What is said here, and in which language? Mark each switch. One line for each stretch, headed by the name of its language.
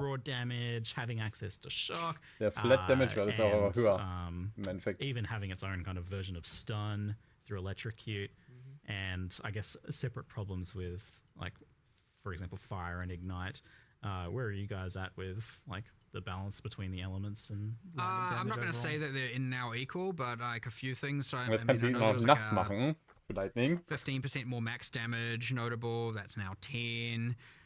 English: More raw damage, having access to shock.
German: Der Flat Damage ist aber höher im Endeffekt.
English: Even having its own kind of version of stun through electrocute, and I guess separate problems with, like, for example, fire and ignite. Where are you guys at with like the balance between the elements and I'm not going to say that they're now equal, but like a few things. So
German: Jetzt kannst du ihn noch nass machen für Lightning.
English: 15% more max damage, notable. That's now 10.